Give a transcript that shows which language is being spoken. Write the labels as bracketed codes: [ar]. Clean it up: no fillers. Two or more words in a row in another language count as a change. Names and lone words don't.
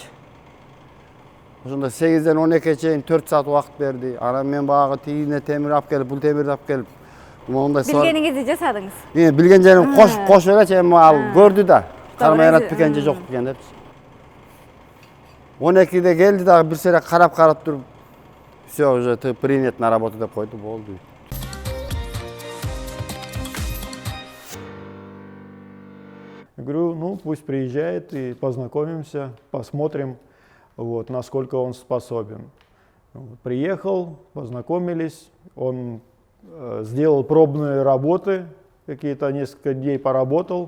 [ky] Ошондо 8-ден 12-ге чейин 4 саат убакыт берди. Анан мен багы тигине темир алып келип, бул темирди алып келип, моундай билгениңизди жасадыңыз. Билген жерим кошуп элечи, эми ал көрдү да. Кармаянат бекен же жок бекен депчи. 12-де келди дагы бир сере карап туруп, [ru] всё, уже ты принят на работу [ky] деп койду, болду. [ru] Я говорю, ну пусть приезжает и познакомимся, посмотрим, вот, насколько он способен. Приехал, познакомились, он сделал пробные работы, какие-то несколько дней поработал.